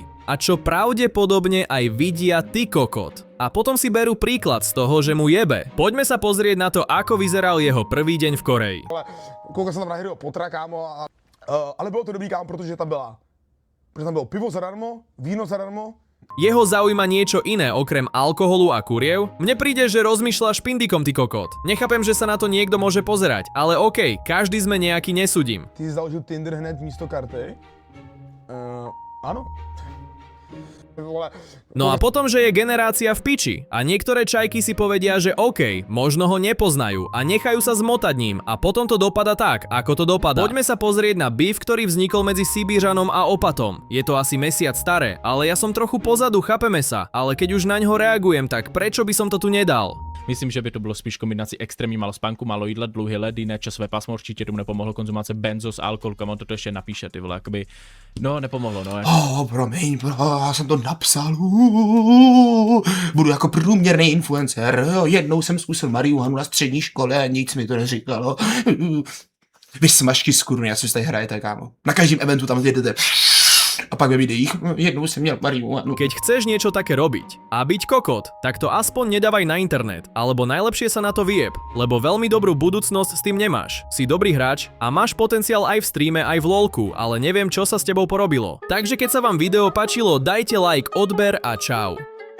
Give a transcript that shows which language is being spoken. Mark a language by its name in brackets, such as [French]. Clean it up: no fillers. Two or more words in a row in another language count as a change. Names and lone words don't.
[Slovak] A čo pravdepodobne aj vidia ty kokot. A potom si berú príklad z toho, že mu jebe. Poďme sa pozrieť na to, ako vyzeral jeho prvý deň v Koreji. [Czech] Koukal jsem tam na hry o potra, kámo, ale bylo to dobrý, kámo, protože tam bylo pivo zadarmo, víno zadarmo. [Slovak] Jeho zaujíma niečo iné okrem alkoholu a kuriev? Mne príde, že rozmýšľa špindikom, ty kokot. Nechápem, že sa na to niekto môže pozerať, ale okej, každý sme nejaký, nesúdim. [Czech] Ty si založil Tinder hned místo karty? [Slovak] Áno. No a potom, že je generácia v piči a niektoré čajky si povedia, že OK, možno ho nepoznajú a nechajú sa zmotať ním a potom to dopada tak, ako to dopada. Poďme sa pozrieť na beef, ktorý vznikol medzi Sibířanom a opatom. Je to asi mesiac staré, ale ja som trochu pozadu, chápeme sa, ale keď už na ňo reagujem, tak prečo by som to tu nedal? [Czech] Myslím, že by to bylo spíš kombinací extrémní málo spánku, málo jídla, dlouhý led, jiné časové pásmo, určitě tomu nepomohlo konzumace benzo s alkoholem, on to ještě napíše, ty vole, jakoby, no nepomohlo, no. Promiň, já jsem to napsal, budu jako průměrný influencer, jednou jsem zkusil marihuanu na střední škole a nic mi to neříkalo. Vy smažky z kuruny, já si tady hrajete, kámo. Na každém eventu tam jedete. A pak ve videích, jednou jsem měl marihuanu. [Slovak] Keď chceš niečo také robiť a byť kokot, tak to aspoň nedávaj na internet, alebo najlepšie sa na to vyjeb, lebo veľmi dobrú budúcnosť s tým nemáš. Si dobrý hráč a máš potenciál aj v streame, aj v lolku, ale neviem, čo sa s tebou porobilo. Takže keď sa vám video páčilo, dajte like, odber a čau.